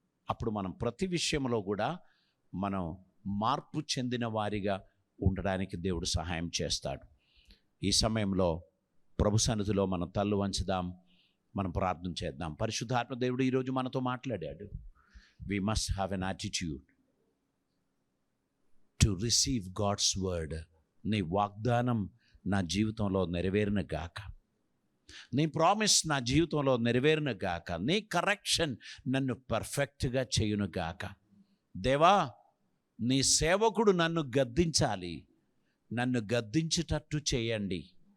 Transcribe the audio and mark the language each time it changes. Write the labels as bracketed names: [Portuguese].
[Telugu] అప్పుడు మనం ప్రతి విషయంలో కూడా మనం మార్పు చెందిన వారిగా ఉండడానికి దేవుడు సహాయం చేస్తాడు. ఈ సమయంలో ప్రభు సన్నిధిలో మనం తల్లు వంచుదాం, మనం ప్రార్థన చేద్దాం. పరిశుద్ధాత్మ దేవుడు ఈరోజు మనతో మాట్లాడాడు. [English] We must have an attitude to receive God's word. [Telugu] నీ వాగ్దానం నా జీవితంలో నెరవేరిన గాక, నీ ప్రామిస్ నా జీవితంలో నెరవేరిన గాక, నీ కరెక్షన్ నన్ను పర్ఫెక్ట్గా చేయును గాక. దేవా, నీ సేవకుడు నన్ను గద్దించాలి, నన్ను గద్దించేటట్టు చేయండి.